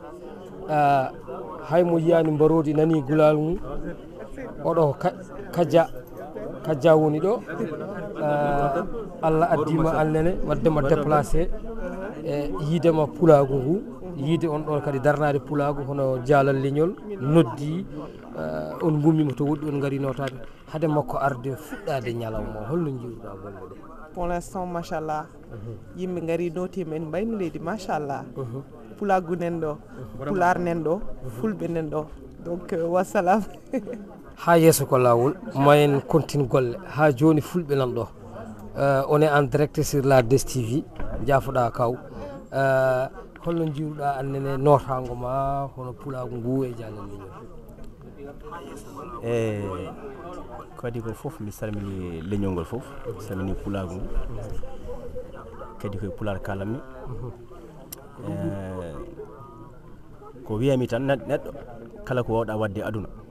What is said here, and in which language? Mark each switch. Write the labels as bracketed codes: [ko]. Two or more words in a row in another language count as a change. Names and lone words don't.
[ff] haymo yiyani mbarodi nani gulal mum oɗo kajja woni ɗo Allah addima annene waddema déplacé e yiidema pulagu ngu yiide on ɗon kadi darnade pulagu hono jaalal leñol noddi on gummima to woɗɗi on gari notade hade makko arde fuɗɗade ñalawma holno jiiruɗa golle ɗe [fr] pour l'instant [ff] machallah yimɓe gari notima en mbayno leydi machallah pulagu nen ɗo pular nen ɗo fulɓe nen ɗo donc wassalam ha yesso ko lawol ma en continue golle ha joni fulɓe nan ɗo [fr] on est en direct sur la DSTV [ff] jaafoɗa kaw holno jiiruɗa annene notago ma hono pulagu ngu e jaalal leñol kadi ko foof mi salmini leñol ngol foof mi salmini pulagu ngu kadi koye pular kalanmi ko wiyami tan neɗɗo kala ko wawɗa wadde aduna